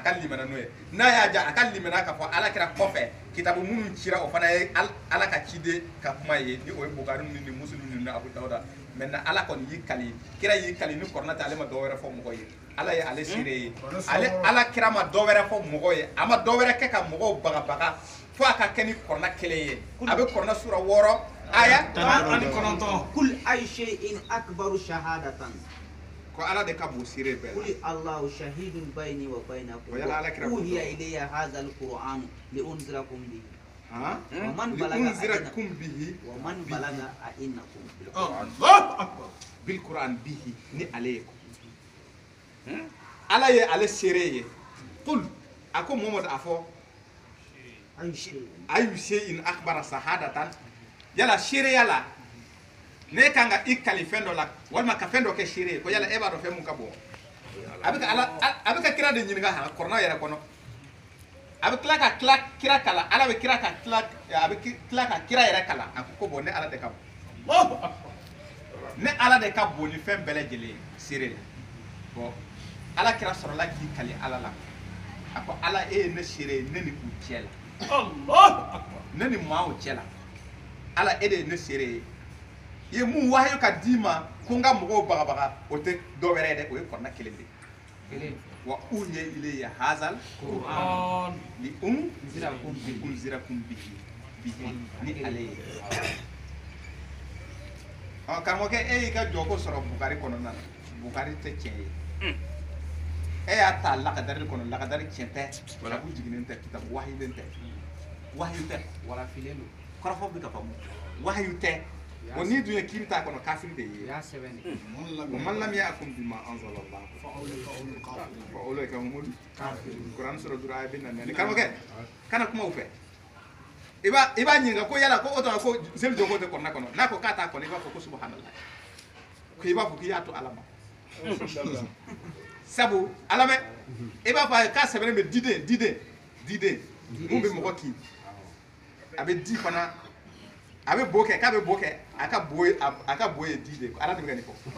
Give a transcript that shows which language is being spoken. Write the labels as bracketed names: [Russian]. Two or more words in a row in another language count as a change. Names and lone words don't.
[Bambara] ka limana n'o ye n'a y'a ja a ka limana k'a fɔ ala kira kɔfɛ kitabu minnu cira o fana ye ala ka ciden ka kuma ye ni o ye bukari ni muslim ni abu dawuda maintenant ala kɔni y'i kali kira y'i kali ni kɔrɔna tɛ ale ma dɔ wɛrɛ fɔ mɔgɔ ye ala ye ale seere ye ala kira ma dɔ wɛrɛ fɔ mɔgɔ ye a ma dɔ wɛrɛ kɛ ka mɔgɔw bagabaga fo a ka kɛ ni kɔrɔna kelen ye a bɛ kɔrɔna sura 6 aya 19 [Arabic] قل أي شيء أكبر شهادة [Bambara] ko ala de ka bon seere bɛɛ [Arabic] قل الله شهيد بيني وبينكم أوحي إلي هذا القرآن لأنذركم به ومن بلغ أئنكم بالقرآن به [Bambara] ni عليكم ala ye ale seere ye qul ako Muhammad afɔ [Arabic] أي شيء أكبر شهادة [Bambara] yala seere yala ne kan ka i kali fɛn dɔ la walima ka fɛn dɔ kɛ seere ye ko yala e b'a dɔn fɛn mun ka bon a bɛ ka kira de ɲininka ha kɔrɔna yɛrɛ kɔnɔ a bɛ tila ka kira kala ala bɛ kira ka tila ka kira yɛrɛ kala a ko bon ne ala de ka bon ne ala de ka bon ni fɛn bɛɛ lajɛlen seere la bon ala kira sɔrɔla k'i kali ala la a ko ala e ye ne seere ye ne ni u cɛ la ne ni maaw cɛ la ala e de ye ne seere ye i ye mun wahayu ka d'i ma ko n ka mɔgɔw bagabaga o tɛ dɔ wɛrɛ ye dɛ o ye kɔrɔna kelen de wa [Arabic] أوحي إلي هذا القرآن لأنذركم به [Bambara] ni ale ye karamɔgɔkɛ e y'i ka jɔko sɔrɔ bukari kɔnɔna na bukari tɛ tiɲɛ ye e y'a ta lakadari kɔnɔ lakadari tiɲɛ tɛ kitabu jiginnen tɛ kitabu wahiyilen tɛ wahiyu tɛ walafilen don kɔrɔfɔ bɛ ka faamu wahiyu tɛ wa n'i dun ye kiri t'a kɔnɔ kafiri de ye [Arabic] من لم يحكم بما أنزل الله فأولئك هم الكافرون [Bambara] Quran sura 2 aya 4 karamɔgɔkɛ kana kuma u fɛ i b'a ɲininka ko yala ko o tuma ko seli jɔko tɛ kɔnɔna kɔnɔ n'a ko k'a t'a kɔnɔ i b'a fɔ ko subhanallah ko i b'a fɔ k'i y'a to ala ma sabu ala mɛ i b'a fɔ a ye k'a sɛbɛnnen bɛ diden mun bɛ mɔgɔ kin a bɛ di fana a bɛ bo kɛ k'a bɛ bo kɛ a ka bo ye diden ala de bɛ ka nin fɔ